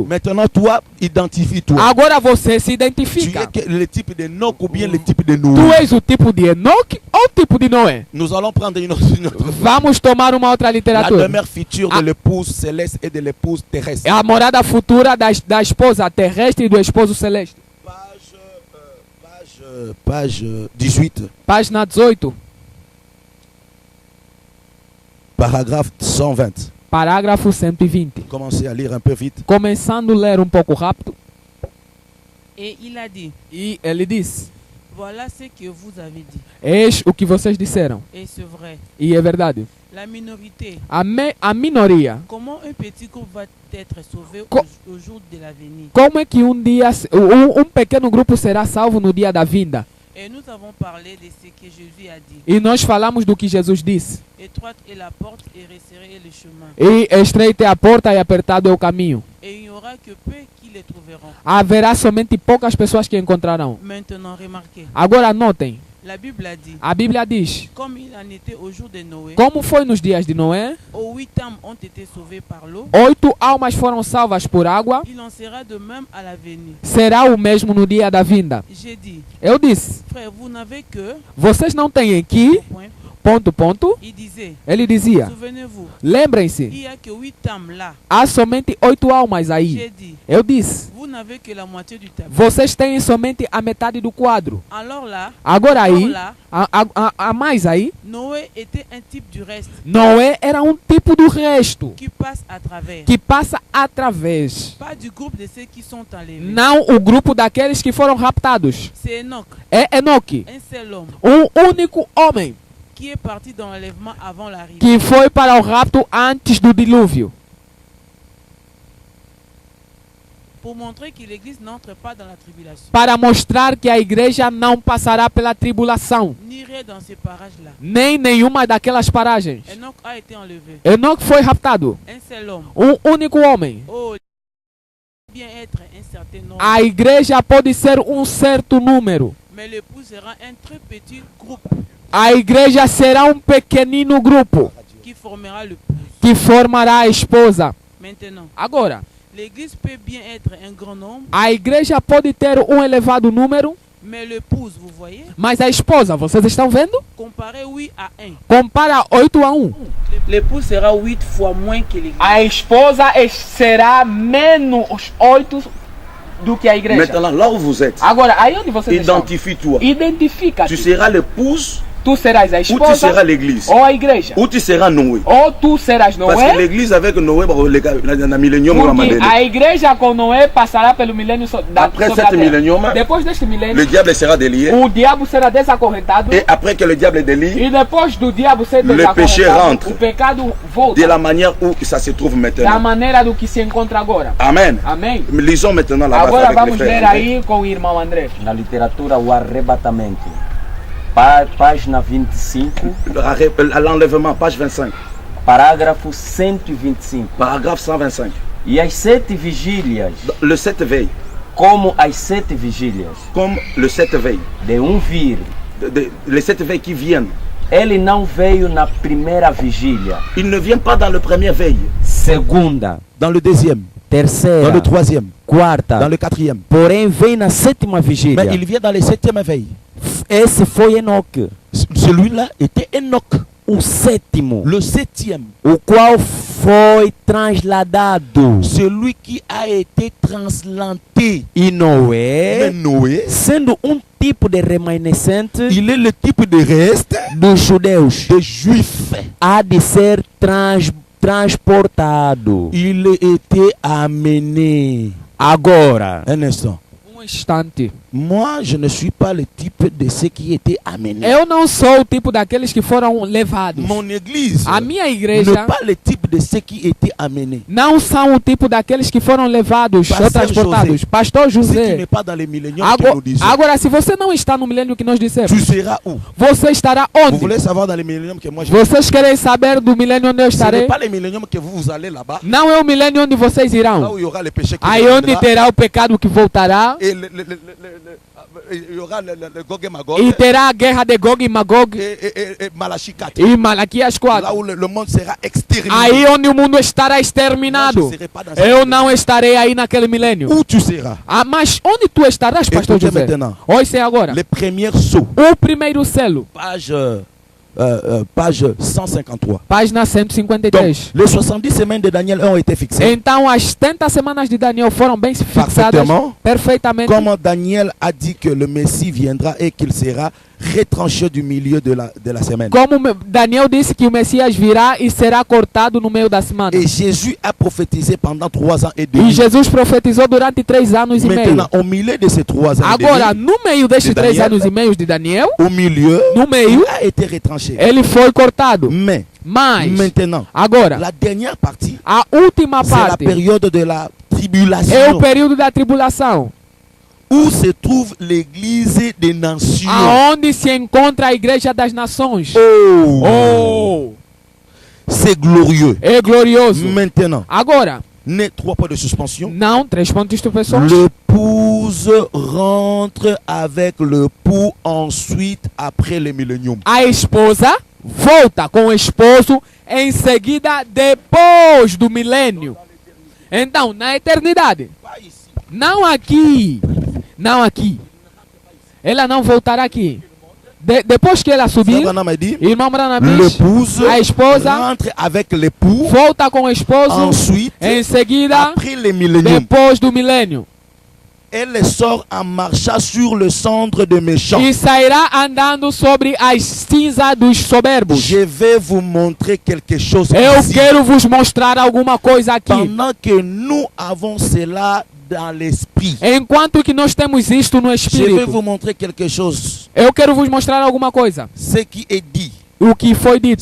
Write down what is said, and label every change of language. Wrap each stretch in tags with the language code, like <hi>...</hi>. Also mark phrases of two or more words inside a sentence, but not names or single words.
<fr>Maintenant, toi, identifie-toi.</fr> <pt>Agora você se</pt> <fr>Tu es</fr> <pt>identifica.</pt> <fr>le type de Enoch ou bien le type de</fr> <pt>Tu</pt> <fr>Noé.</fr> <pt>és o tipo de Enoque ou o tipo de Noé?</pt> <fr>Nous allons prendre une autre</fr> <pt>Vamos tomar uma outra</pt> <fr>la</fr> <pt>literatura.</pt> <fr>demeure future de l'épouse céleste et de l'épouse terrestre.</fr> <pt>É a morada futura da esposa terrestre e do esposo celeste.</pt> <fr>Page 18,</fr> <pt>Página 18,</pt> <fr>paragraphe 120.</fr> <pt>Parágrafo 120.</pt> <fr>Commencez à lire un peu vite.</fr> <pt>Começando a ler pouco rápido.</pt> <fr>Et il a dit,</fr> <pt>E ele diz:</pt> <fr>voilà ce que vous avez dit.</fr> <pt>eis o que vocês disseram.</pt> <fr>Et c'est vrai.</fr> <pt>E é verdade.</pt> <fr>La minorité,</fr> <pt>A minoria,</pt> <fr>comment un petit groupe va être sauvé au jour de l'avenir?</fr> <pt>como é que dia pequeno grupo será salvo no dia da vinda?</pt> <fr>Et nous avons parlé de ce que Jésus a dit.</fr> <pt>E nós falamos do que Jesus disse.</pt> <fr>Étroite est la porte et resserré est le chemin.</fr> <pt>E estreita é a porta e apertado é o caminho.</pt> <fr>Et il n'y aura que peu qui les trouveront.</fr> <pt>Haverá somente poucas pessoas que encontrarão.</pt> <fr>Maintenant, remarquez,</fr> <pt>Agora notem,</pt> <fr>la Bible a dit,</fr> <pt>a Bíblia diz:</pt> <fr>comme il en était au jour de Noé,</fr> <pt>como foi nos dias de Noé,</pt> <fr>où 8 âmes ont été sauvées par l'eau,</fr> <pt>8 almas foram salvas por água,</pt> <fr>il en sera de même à l'avenir.</fr> <pt>será o mesmo no dia da vinda.</pt> <fr>J'ai dit,</fr> <pt>Eu disse:</pt> <fr>frère, vous n'avez que,</fr> <pt>vocês não têm aqui,</pt> <fr>point,</fr> <pt>ponto.</pt> <fr>il disait,</fr> <pt>Ele dizia:</pt> <fr>souvenez-vous,</fr> <pt>lembrem-se,</pt> <fr>il n'y a que 8 âmes là.</fr> <pt>há somente 8 almas aí.</pt> <fr>J'ai dit,</fr> <pt>Eu disse:</pt> <fr>vous n'avez que la moitié du tableau.</fr> <pt>vocês têm somente a metade do quadro.</pt> <fr>Alors là,</fr> <pt>Agora aí,</pt> <fr>là,</fr> <pt>a mais aí,</pt> <fr>Noé était un type du reste</fr> <pt>Noé era tipo do resto,</pt> <fr>qui passe à travers.</fr> <pt>que passa através.</pt> <fr>Pas du groupe de ceux qui sont enlevés.</fr> <pt>Não o grupo daqueles que foram raptados.</pt> <fr>C'est Enoch,</fr> <pt>É Enoque,</pt> <fr>un seul homme,</fr> <pt>único homem</pt> <fr>qui est parti dans l'enlèvement avant l'arrivée.</fr> <pt>que foi para o rapto antes do dilúvio.</pt> <fr>Pour montrer que l'Église n'entre pas dans la tribulation,</fr> <pt>Para mostrar que a igreja não passará pela tribulação.</pt> <fr>n'irait dans ces parages-là.</fr> <pt>Nem nenhuma daquelas paragens.</pt> <fr>Enoch a été enlevé.</fr> <pt>Enoque foi raptado.</pt> <fr>Un seul homme.</fr> <pt>Único homem.</pt> <fr>Oh, bien être un certain nombre.</fr> <pt>A igreja pode ser certo número.</pt> <fr>Mais l'époux sera un très petit groupe</fr> <pt>A igreja será pequenino grupo</pt> <fr>qui formera le pouce.</fr> <pt>que formará a esposa.</pt> <fr>Maintenant,</fr> <pt>Agora,</pt> <fr>l'Église peut bien être un grand nombre,</fr> <pt>a igreja pode ter elevado número,</pt> <fr>mais l'épouse, vous voyez,</fr> <pt>mas a esposa, vocês estão vendo?</pt> <fr>comparé 8 à 1.</fr> <pt>Compara 8 a 1.</pt> <fr>L'épouse sera 8 fois moins que l'Église.</fr> <pt>A esposa será menos 8 do que a igreja.</pt> <fr>Maintenant, là où vous êtes,</fr> <pt>Agora, aí onde vocês estão?</pt> <fr>identifie-toi.</fr> <pt>Identifica-te.</pt> <fr>Tu seras l'épouse</fr> <pt>Tu serás a</pt> <fr>ou tu</fr> <pt>esposa</pt> <fr>seras l'église.</fr> <pt>ou a igreja.</pt> <fr>Ou tu seras Noé.</fr> <pt>Ou tu serás</pt> <fr>Parce que</fr> <pt>Noé,</pt> <fr>l'église avec Noé, dans millénium,</fr> <pt>porque a igreja com Noé passará pelo milênio</pt> <fr>après</fr> <pt>sobre a</pt> <fr>cet</fr> <pt>terra.</pt> <fr>millénium,</fr> <pt>Depois deste milênio,</pt> <fr>le diable sera délié.</fr> <pt>o diabo será desacorrentado.</pt> <fr>Et après que le diable est délié,</fr> <pt>E depois do diabo ser</pt> <fr>Le péché</fr> <pt>desacorrentado,</pt> <fr>rentre.</fr> <pt>o pecado</pt> <fr>de</fr> <pt>volta</pt> <fr>la manière où ça se trouve</fr> <pt>da</pt> <fr>maintenant.</fr> <pt>maneira do que se encontra agora.</pt> <fr>Amen.</fr> <pt>Amém?</pt> <fr>Lisons maintenant la base</fr> <pt>Agora</pt> <fr>avec les</fr> <pt>vamos ler</pt> <fr>frères.</fr> <pt>aí com o irmão André. Na literatura, o arrebatamento. Página 25,</pt> <fr>L'enlèvement, page 25,</fr> <pt>parágrafo 125.</pt> <fr>paragraphe 125.</fr> <pt>E as 7 vigílias,</pt> <fr>Le 7 veille,</fr> <pt>como as 7 vigílias</pt> <fr>comme le 7 veille,</fr> <pt>de vir,</pt> <fr>les 7 veilles qui viennent,</fr> <pt>ele não veio na primeira vigília,</pt> <fr>il ne vient pas dans le premier veille,</fr> <pt>segunda,</pt> <fr>Dans le deuxième, dans</fr> <pt>terceira,</pt> <fr>le troisième,</fr> <pt>quarta,</pt> <fr>dans le quatrième.</fr> <pt>porém vem na sétima vigília.</pt> <fr>Mais il vient dans les septième veille.</fr> <pt>Esse foi Enoque,</pt> <fr>Celui-là était Enoch,</fr> <pt>o sétimo,</pt> <fr>le septième.</fr> <pt>o qual foi transladado.</pt> <fr>Celui qui a été transplanté.</fr> <pt>E</pt> <fr>Mais</fr> <pt>Noé,</pt> <fr>Noé,</fr> <pt>sendo tipo de remanescente</pt> <fr>il est le type de reste</fr> <pt>dos judeus,</pt> <fr>des Juifs.</fr> <pt>há de ser transportado.</pt> <fr>Il était amené.</fr> <pt>Agora,</pt> <fr>Un instant.</fr> <pt>Instante.</pt> <fr>Moi, je ne suis pas le type de ceux qui étaient amenés.</fr> <pt>Eu não sou o tipo daqueles que foram levados.</pt> <fr>Mon église</fr> <pt>A minha</pt> <fr>n'est</fr> <pt>igreja</pt> <fr>pas le type de ceux qui étaient amenés.</fr> <pt>não são o tipo daqueles que foram levados ou Pastor transportados. José. Pastor</pt> <fr>Si tu</fr> <pt>José.</pt> <fr>n'es pas dans les milléniums que nous disons,</fr> <pt>Agora, se você não está no milênio que nós dissemos,</pt> <fr>tu seras où?</fr> <pt>você estará</pt> <fr>Vous</fr> <pt>onde?</pt> <fr>voulez savoir dans les milléniums que moi je</fr> <pt>Vocês querem saber do milênio onde eu</pt> <fr>Ce n'est</fr> <pt>estarei?</pt> <fr>pas les milléniums que vous allez là-bas,</fr> <pt>Não é o milênio onde vocês</pt> <fr>là</fr> <pt>irão.</pt> <fr>où il y aura les péchés qui</fr> <pt>Aí onde</pt> <fr>reviendront,</fr> <pt>terá o pecado que voltará</pt> <fr>et il y aura le Gog et Magog</fr> <pt>e terá a guerra de Gog e Magog</pt> <fr>et Malachie 4.</fr> <pt>e Malaquias</pt> <fr>Là</fr> <pt>4.</pt> <fr>où le monde sera exterminé.</fr> <pt>Aí onde o mundo estará</pt> <fr>Moi, je</fr> <pt>exterminado.</pt> <fr>ne serai pas dans</fr> <pt>Eu</pt> <fr>ce</fr> <pt>não estarei aí naquele milênio.</pt> <fr>Où tu seras?</fr> <pt>Ah, mas onde tu estarás, Pastor</pt> <fr>Écoutez</fr> <pt>José?</pt> <fr>maintenant.</fr> <pt>Ouça agora.</pt> <fr>Les premiers sauts,</fr> <pt>O primeiro selo,</pt> <fr>page 153.</fr> <pt>página</pt> <fr>Donc,</fr> <pt>153.</pt> <fr>les 70 semaines de Daniel ont été fixées.</fr> <pt>Então, as 70 semanas de Daniel foram bem fixadas</pt> <fr>Parfaitement.</fr> <pt>perfeitamente.</pt> <fr>Comme Daniel a dit que le Messie viendra et qu'il sera retranché du milieu de la semaine.</fr> <pt>Como Daniel disse que o Messias virá e será cortado no meio da semana.</pt> <fr>Et Jésus a prophétisé pendant 3 ans et</fr> <pt>E</pt> <fr>demi.</fr> <pt>Jesus profetizou durante 3 anos e meio.</pt> <fr>Maintenant, au milieu de ces 3 ans et</fr> <pt>Agora,</pt> <fr>demi,</fr> <pt>no meio destes</pt> <fr>de</fr> <pt>3</pt> <fr>Daniel.</fr> <pt>anos e meio de Daniel,</pt> <fr>au milieu,</fr> <pt>no meio,</pt> <fr>il a été retranché.</fr> <pt>ele foi cortado.</pt> <fr>Mais</fr> <pt>Mas,</pt> <fr>maintenant,</fr> <pt>agora,</pt> <fr>la dernière partie,</fr> <pt>a última</pt> <fr>c'est la</fr> <pt>parte</pt> <fr>période de la</fr> <pt>é o</pt> <fr>tribulation</fr> <pt>período da tribulação,</pt> <fr>où se trouve l'église des nations.</fr> <pt>aonde se encontra a igreja das nações.</pt> <fr>Oh,</fr> <pt>Oh,</pt> <fr>c'est glorieux.</fr> <pt>é glorioso.</pt> <fr>Maintenant,</fr> <pt>Agora,</pt> <fr>3 points de suspension.</fr> <pt>não, 3 pontos de expressão.</pt> <fr>L'épouse rentre avec le pou ensuite après le millénium.</fr> <pt>A esposa volta com o esposo em seguida depois do milênio. Então, na eternidade, não aqui, não aqui. Ela não voltará aqui. Depois que ela subir,</pt> <fr>Frère Branham a dit,</fr> <pt>irmão Branham diz,</pt> <fr>l'épouse</fr> <pt>a esposa</pt> <fr>rentre avec l'époux</fr> <pt>volta com o esposo</pt> <fr>ensuite</fr> <pt>em seguida</pt> <fr>après le millénium.</fr> <pt>depois do milênio.</pt> <fr>Elle sort en marchant sur le cendre de méchants.</fr> <pt>E sairá andando sobre as cinzas dos soberbos.</pt> <fr>Je vais vous montrer quelque chose</fr> <pt>Eu</pt> <fr>ici.</fr> <pt>quero vos mostrar alguma coisa aqui.</pt> <fr>Pendant que nous avons cela dans l'esprit,</fr> <pt>Enquanto que nós temos isto no</pt> <fr>je vais</fr> <pt>espírito,</pt> <fr>vous montrer quelque chose.</fr> <pt>eu quero vos mostrar alguma coisa.</pt> <fr>Ce qui est dit,</fr> <pt>O que foi dito,</pt>